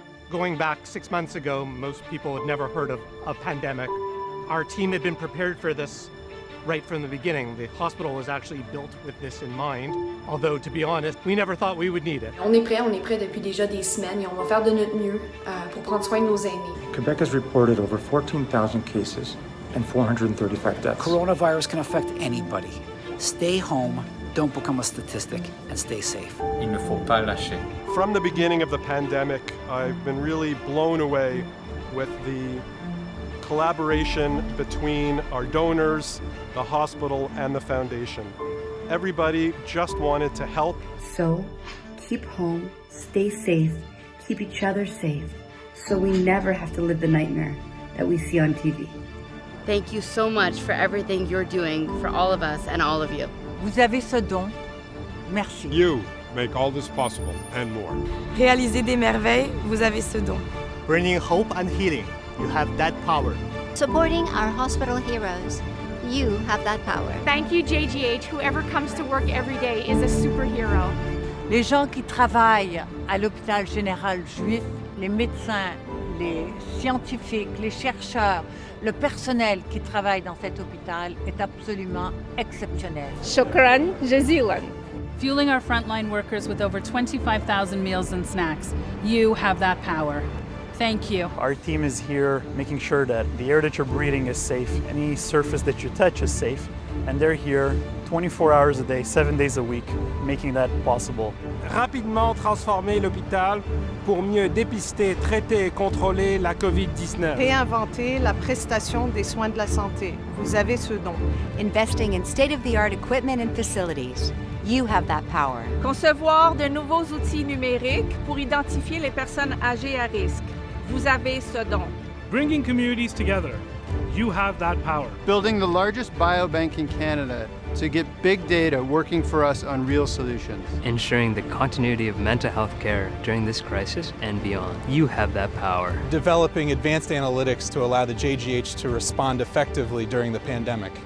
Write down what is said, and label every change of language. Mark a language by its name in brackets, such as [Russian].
[English] Going back 6 months ago, most people had never heard of a pandemic. Our team had been prepared for this right from the beginning. The hospital was actually built with this in mind, although to be honest, we never thought we would need it. [French] On est prêt depuis déjà des semaines et on va faire de notre mieux pour prendre soin de nos aînés. [English] Quebec has reported over 14,000 cases and 435 deaths. Coronavirus can affect anybody. Stay home, don't become a statistic, and stay safe. [French] Il ne faut pas lâcher. [English] From the beginning of the pandemic, I've been really blown away with the collaboration between our donors, the hospital, and the foundation. Everybody just wanted to help. So, keep home, stay safe, keep each other safe, so we never have to live the nightmare that we see on TV. Thank you so much for everything you're doing for all of us and all of you. [French] Vous avez ce don. Merci. [English] You make all this possible and more. [French] Réalisez des merveilles, vous avez ce don. [English] Bringing hope and healing, you have that power. Supporting our hospital heroes, you have that power. Thank you, JGH. Whoever comes to work every day is a superhero. [French] Les gens qui travaillent à l'hôpital général juif, les médecins, les scientifiques, les chercheurs, le personnel qui travaille dans cet hôpital est absolument exceptionnel. [Arabic] Shukran jazilan. [English] Fueling our frontline workers with over 25,000 meals and snacks. You have that power. Thank you. Our team is here making sure that the air that you're breathing is safe, any surface that you touch is safe, and they're here 24 hours a day, 7 days a week, making that possible. [French] Rapidement transformer l'hôpital pour mieux dépister, traiter et contrôler la COVID-19. Réinventer la prestation des soins de la santé. Vous avez ce don. [English] Investing in state-of-the-art equipment and facilities. You have that power. [French] Concevoir de nouveaux outils numériques pour identifier les personnes âgées à risque. Vous avez ce don. [English] Bringing communities together. You have that power. Building the largest biobank in Canada to get big data working for us on real solutions. Ensuring the continuity of mental health care during this crisis and beyond. You have that power. Developing advanced analytics to allow the JGH to respond effectively during the pandemic.